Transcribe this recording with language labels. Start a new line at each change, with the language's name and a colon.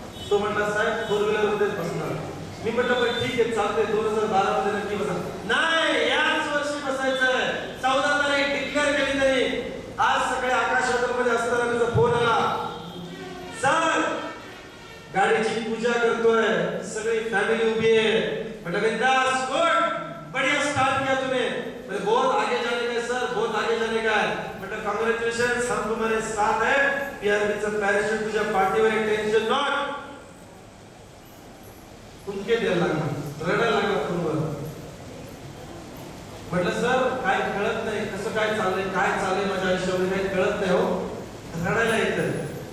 Marathi: तो म्हटला साहेब 4 व्हीलर मध्येच बसणार. मी म्हटलं पण ठीक आहे चालतंय, 2012 मध्ये नक्की बसा. नाही, याच वर्षी बसायचंय. 14 तारीख डिक्लेअर केली त्यांनी. आज सकाळी आकाश हॉटेलमध्ये असताना त्याचा फोन आला, सर गाडीची पूजा करतोय, सगळी फॅमिली उभी आहे.
Hindi: म्हटलं बिंदास, गुड, बढ़िया स्टार्ट किया तूने. बोले बहुत आगे जाने का है सर, बहुत आगे जाने का है. मतलब कांग्रेचुलेशन, हम तुम्हारे साथ है.
Marathi: पीआरबीचं पॅराशूट तुझ्या पाठीवर आहे, टेन्शन नॉट. कुंके द्यायला लागला, रडायला लागला फोनवर. म्हटलं सर काय कळत नाही, कसं काय चाललंय, काय चाललंय माझ्या आयुष्यामध्ये काही कळत नाही हो, रडायला येतं.